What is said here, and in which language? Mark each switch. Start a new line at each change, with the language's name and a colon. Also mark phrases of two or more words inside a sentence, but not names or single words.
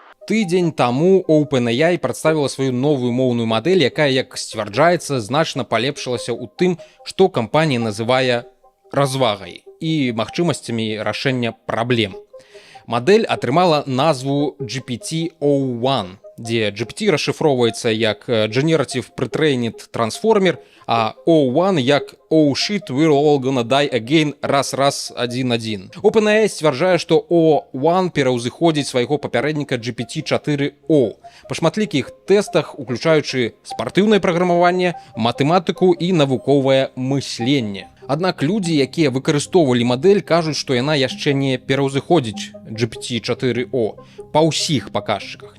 Belarusian: Тыдзень таму OpenAI прадставіла сваю новую моўную мадэль, якая, як сцвярджаецца, значна палепшылася ў тым, што кампанія называе развагай і магчымасцямі рашэння праблем. Мадэль атрымала назву GPT-O1, дзе GPT расшыфроўваецца як
English: Generative Pre-trained Transformer, а O1 як Oh shit, we're all gonna die again,
Belarusian: раз, 1-1. OpenAI сцвярджае, што O1 пераўзыходзіць свайго папярэдніка GPT-4o. Па шматлікіх тэстах, уключаючы спартыўнае праграмаванне, матэматыку і навуковае мысленне. Аднак людзі, якія выкарыстоўвалі мадэль, кажуць, што яна яшчэ не пераўзыходзіць GPT-4o па ўсіх паказчыках.